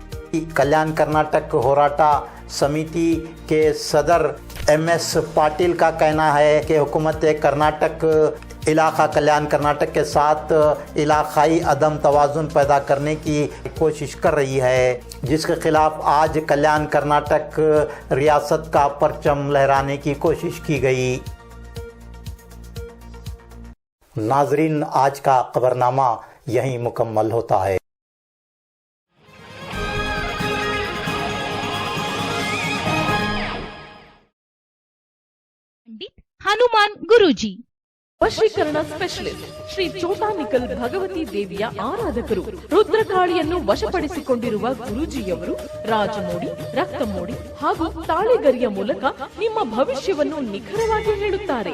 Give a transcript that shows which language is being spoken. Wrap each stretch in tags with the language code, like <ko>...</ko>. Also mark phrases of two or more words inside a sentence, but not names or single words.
<hi>कल्याण कर्नाटक होराटा समिति के सदर MS पाटिल का कहना है कि हुकूमत कर्नाटक इलाक़ा कल्याण कर्नाटक के साथ इलाक़ाई अदम तवाज़ुन पैदा करने की कोशिश कर रही है, जिसके ख़िलाफ़ आज कल्याण कर्नाटक रियासत का परचम लहराने की कोशिश की गई। नाजरीन, आज का खबरनामा यहीं मुकम्मल होता है।</hi> <kn>ಹನುಮಾನ್ ಗುರೂಜಿ ವಶೀಕರಣ ಸ್ಪೆಷಲಿಸ್ಟ್ ಶ್ರೀ ಚೋಟಾನಿಕಲ್ ಭಗವತಿ ದೇವಿಯ ಆರಾಧಕರು. ರುದ್ರಕಾಳಿಯನ್ನು ವಶಪಡಿಸಿಕೊಂಡಿರುವ ಗುರೂಜಿಯವರು ರಾಜಮೋಡಿ, ರಕ್ತಮೋಡಿ ಹಾಗೂ ತಾಳೆಗರಿಯ ಮೂಲಕ ನಿಮ್ಮ ಭವಿಷ್ಯವನ್ನು ನಿಖರವಾಗಿ ಹೇಳುತ್ತಾರೆ.</kn>